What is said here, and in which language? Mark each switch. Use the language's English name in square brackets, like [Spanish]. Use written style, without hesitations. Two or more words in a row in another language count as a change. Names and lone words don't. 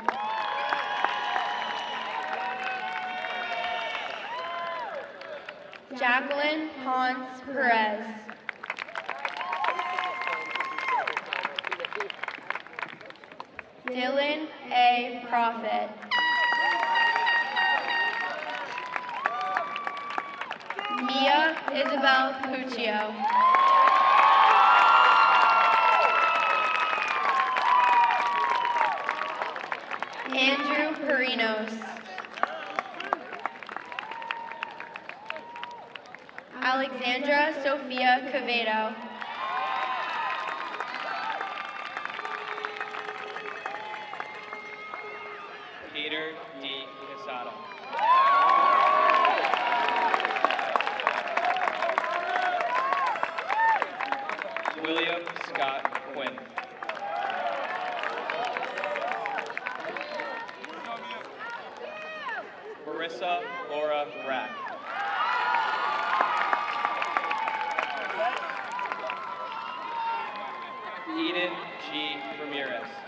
[English] Jacqueline Ponce Perez. Dylan A. Prophet. Mia Isabel Puccio. Andrew Perinos. Alexandra Sophia Cavedo. Peter D. Casado. William Scott Quinn. Marissa Laura Brack. Eden G. Ramirez.